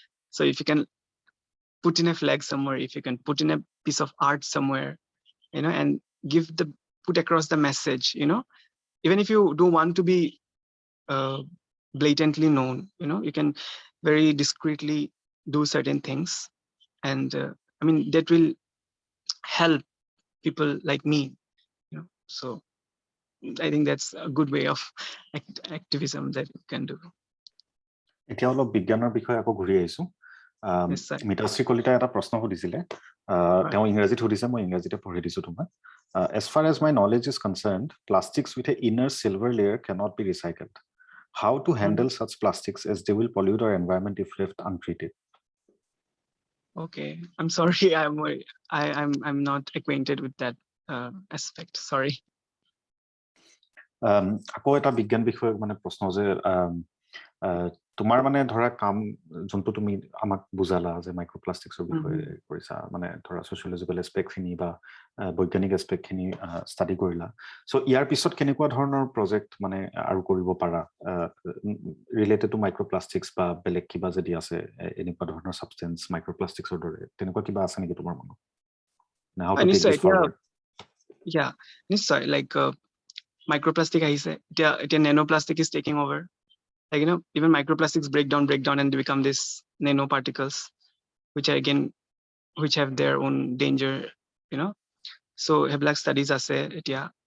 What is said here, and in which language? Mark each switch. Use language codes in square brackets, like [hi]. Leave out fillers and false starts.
[en] So if you can put in a flag somewhere, if you can put in a piece of art somewhere, and put across the message, even if you don't want to be blatantly known, you can very discreetly do certain things, and that will help people like me, so I think that's a good way of activism that you can do. [as] এতিয়া অলপ বিজ্ঞানৰ বিষয়ে আকৌ ঘূৰি আহিছো। মিতাশ্ৰী কলিতাই এটা প্ৰশ্ন সুধিছিলে, তেওঁ ইংৰাজীত সুধিছে, মই ইংৰাজীতে পঢ়ি দিছো তোমাক। [en] As far as my knowledge is concerned, plastics with an inner silver layer cannot be recycled. How to handle such plastics as they will pollute our environment if left untreated? Okay, I'm sorry, I'm not acquainted with that aspect. Sorry. [as] আকৌ এটা বিজ্ঞান বিষয়ক মানে প্ৰশ্ন যে তোমাৰ মানে ধৰা কাম যোনটো তুমি আমাক বুজালা যে মাইক্ৰোপ্লাষ্টিক্সৰ বিষয়ে কৰিছা, মানে ধৰা সোশিয়োলজিক্যাল এস্পেক্টখিনি বা বৈজ্ঞানিক এস্পেক্টখিনি ষ্টাডি কৰিলা, সো ইয়াৰ পিছত কেনেকুৱা ধৰণৰ প্ৰজেক্ট মানে আৰু কৰিব পাৰা ৰিলেটেড টু মাইক্ৰোপ্লাষ্টিক্স বা বেলেগ কিবা যদি আছে এনেকুৱা ধৰণৰ সাবষ্টেন্স মাইক্ৰোপ্লাষ্টিক্সৰ দৰে, তেনেকুৱা কিবা আছে নেকি তোমাৰ মনত? [en] How to take this forward? Yeah, [as] নিশ্চয়, [en] like microplastic [as] আহিছে, এতিয়া [en] nanoplastic is taking over. Like, even microplastics break down and become this nanoparticles, which have their own danger, so black studies [as] ase etia.